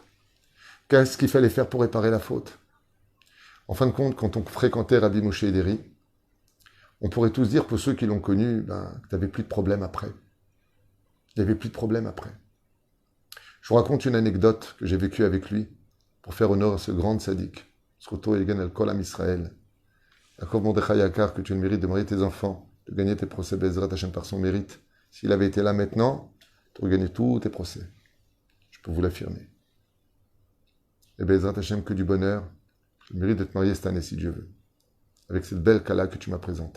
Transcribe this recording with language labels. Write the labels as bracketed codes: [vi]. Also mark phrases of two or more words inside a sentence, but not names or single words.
[fr] Qu'est-ce qu'il fallait faire pour réparer la faute? En fin de compte, quand on fréquentait Rabbi Moshe Ederi, on pourrait tous dire, pour ceux qui l'ont connu, que tu n'avais plus de problème après. Il n'y avait plus de problème après. Je vous raconte une anecdote que j'ai vécue avec lui pour faire honneur à ce grand sadique. [he] זכותו יגן על כל עם ישראל. [fr] Yaakov Mordechai Yakar, que tu as le mérite de marier tes enfants, de gagner tes procès [he] בעזרת השם [fr] par son mérite. S'il avait été là maintenant, tu aurais gagné tous tes procès. Je peux vous l'affirmer. Et [he] בעזרת השם, [fr] que du bonheur. Je mérite de te marier cette année si Dieu veut, avec cette belle Kala que tu m'as présentée.